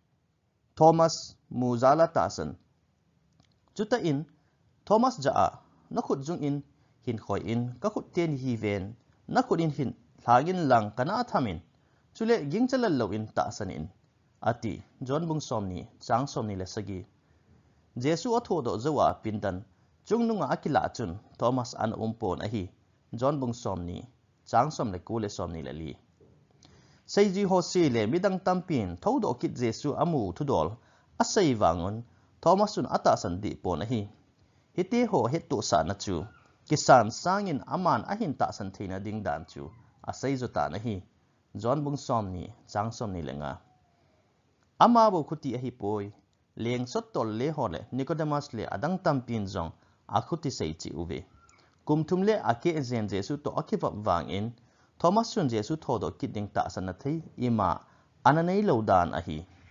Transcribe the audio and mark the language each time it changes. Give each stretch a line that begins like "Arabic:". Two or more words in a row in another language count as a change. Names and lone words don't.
Thado Chin: Thomas muzala ta san chuta in Thomas ja a na khut jung in hin khoi in ka khut ten hi ven na khut in hin thagin lang kana thamin chule ging chalal lo in ta san in ati John bung som ni chang som ni le sagi Jesu atho do zawa pindan chung nunga akila chun Thomas an umpon a hi John bung som ni chang som le ku le som ni le li Seiji ho si le midang tampin thodo kit Jesu amu thudol asai wangon Thomasun ata san di pon a hi hiti ho hetu sa na chu kisan sangin aman ahin ta san theina ding dan chu asai zo ta na hi John bung som ni chang som ni lenga ama bo khuti a hi poi leng sot tol le ho le Nicodemus le adang tampin jong a khuti sei chi uve kumthum le ake zen Jesu to akivap wang in Thomas sun Jesu thodo kiding ta san na thei ima ananei lo dan a hi